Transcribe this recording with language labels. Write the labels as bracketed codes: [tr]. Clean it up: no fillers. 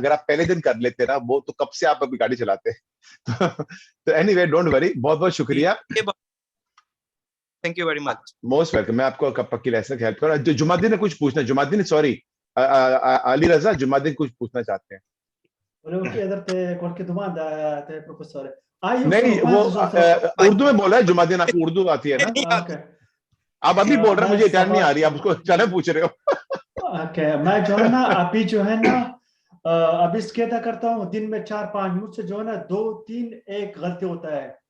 [hi] अगर आप पहले दिन कर लेते ना वो, तो कब से आप अभी गाड़ी चलाते। तो एनीवे डोंट वरी, बहुत बहुत शुक्रिया, thank you very much, most welcome. मैं आपको पक्की लेसन हेल्प करूँ। जो जुमादीन ने कुछ पूछना, जुमादीन सॉरी अली रजा, जुमादीन कुछ पूछना चाहते हैं। [it] Volevo chiederti qualche domanda a te, professore. [hi] नहीं वो उर्दू में बोला है जुमादीन, आपको उर्दू आती है ना? ओके, आप अभी बोल रहे हैं मुझे इटालियन नहीं आ रही, आप उसको चले पूछ रहे हो। ओके, मैं जो है ना अभी जो है ना अभी स्केदा करता हूँ दिन में 4-5, मुझसे जो है ना 2-3 एक गलती होता है।